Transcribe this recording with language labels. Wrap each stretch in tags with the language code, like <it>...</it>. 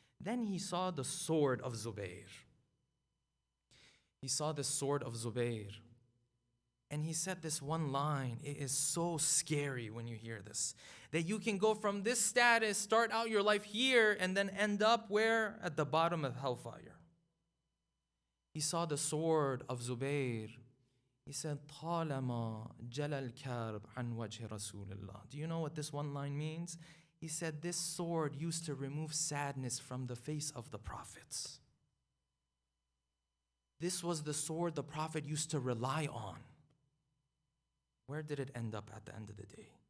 <en>Then he saw the sword of Zubayr. He saw the sword of Zubayr. And he said this one line. It is so scary when you hear this. That you can go from this status, start out your life here, and then end up where? At the bottom of hellfire. He saw the sword of Zubayr. He said,</en> <ar>طالما جل الكرب عن وجه رسول الله.</ar> <en>Do you know what this one line means? He said, this sword used to remove sadness from the face of the prophets. This was the sword the prophet used to rely on. Where did it end up at the end of the day?</en>